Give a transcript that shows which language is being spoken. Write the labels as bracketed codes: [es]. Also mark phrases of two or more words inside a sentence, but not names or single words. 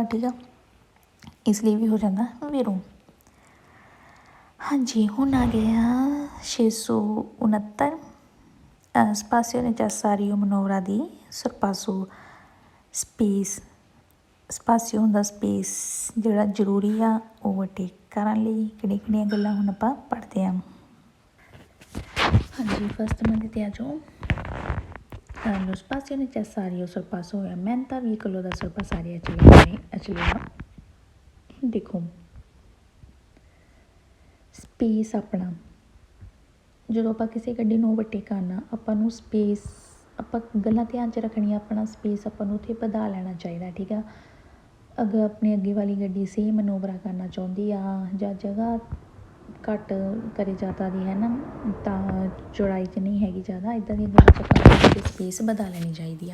[pa] ਠੀਕ ਆ, ਇਸ ਲਈ ਵੀ ਹੋ ਜਾਂਦਾ ਵੀਰੋ। ਹਾਂਜੀ, ਹੁਣ ਆ ਗਿਆ 669 [it] spazio necessario manovra di sorpasso [pa] ਸਪੇਸ। ਸਪਾਸੀਓ ਹੁੰਦਾ ਸਪੇਸ ਜਿਹੜਾ ਜ਼ਰੂਰੀ ਆ ਓਵਰਟੇਕ ਕਰਨ ਲਈ। ਕਿਹੜੀਆਂ ਕਿਹੜੀਆਂ ਗੱਲਾਂ ਹੁਣ ਆਪਾਂ ਪੜ੍ਹਦੇ ਹਾਂ। ਹਾਂਜੀ, ਫਸਟ ਨੰਬਰ 'ਤੇ ਆ ਜਾਓ। [it] Lo spazio necessario sorpasso aumenta veicolo da sorpassare accelera। [pa] ਦੇਖੋ ਸਪੇਸ ਆਪਣਾ, ਜਦੋਂ ਆਪਾਂ ਕਿਸੇ ਗੱਡੀ ਨੂੰ ਓਵਰਟੇਕ ਕਰਨਾ, ਆਪਾਂ ਨੂੰ ਸਪੇਸ, ਆਪਾਂ ਗੱਲਾਂ ਧਿਆਨ 'ਚ ਰੱਖਣੀਆਂ, ਆਪਣਾ ਸਪੇਸ ਆਪਾਂ ਨੂੰ ਉੱਥੇ ਵਧਾ ਲੈਣਾ ਚਾਹੀਦਾ। ਠੀਕ ਆ, ਅਗਰ ਆਪਣੀ ਅੱਗੇ ਵਾਲੀ ਗੱਡੀ ਸੇਮ ਮਨੋਵਰਾ ਕਰਨਾ ਚਾਹੁੰਦੀ ਆ ਜਾਂ ਜਗ੍ਹਾ ਘੱਟ ਕਰੇ ਜ਼ਿਆਦਾ ਦੀ ਹੈ ਨਾ, ਤਾਂ ਚੌੜਾਈ 'ਚ ਨਹੀਂ ਹੈਗੀ ਜ਼ਿਆਦਾ, ਇੱਦਾਂ ਦੀਆਂ ਗੱਲਾਂ 'ਚ ਆਪਾਂ ਸਪੇਸ ਵਧਾ ਲੈਣੀ ਚਾਹੀਦੀ ਆ।